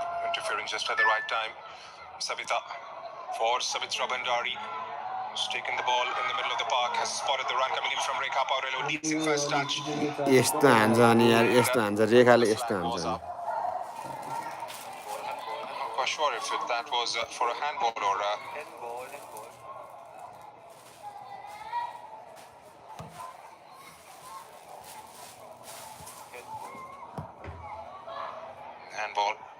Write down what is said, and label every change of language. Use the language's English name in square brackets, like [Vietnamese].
[English] Interfering just at the right time. Savita for Savitra Bandari. Who's taken the ball in the middle of the park. Has spotted the run coming in from Rekha Paurelo. Decent first touch. [Nepali] यस्तो हान्छ अनि यार यस्तो हान्छ रेखाले यस्तो हान्छ [English] Goes up. Not quite sure if that was for a handball or handball.